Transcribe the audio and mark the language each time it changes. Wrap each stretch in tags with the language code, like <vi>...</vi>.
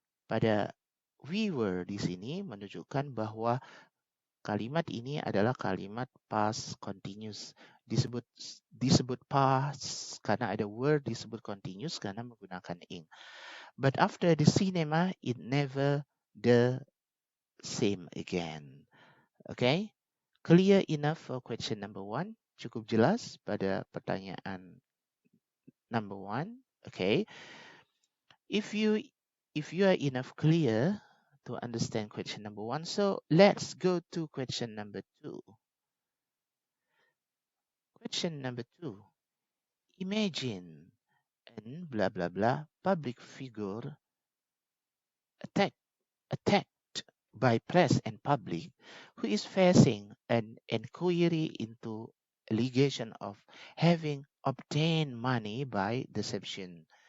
<id>Pada</id> <en>we were</en> <id>di sini menunjukkan bahwa kalimat ini adalah kalimat past continuous. Disebut past karena ada word, disebut continuous karena menggunakan ing.</id> <en>But after the cinema, it never the same again. Okay? Clear enough for question number 1?</en> <id>Cukup jelas pada pertanyaan number 1?</id> <en>Okay. If you are enough clear to understand question number 1, so let's go to question number 2. Question number 2. Imagine an blah blah blah public figure attacked by press and public who is facing an inquiry into allegation of having obtained money by deception.</en>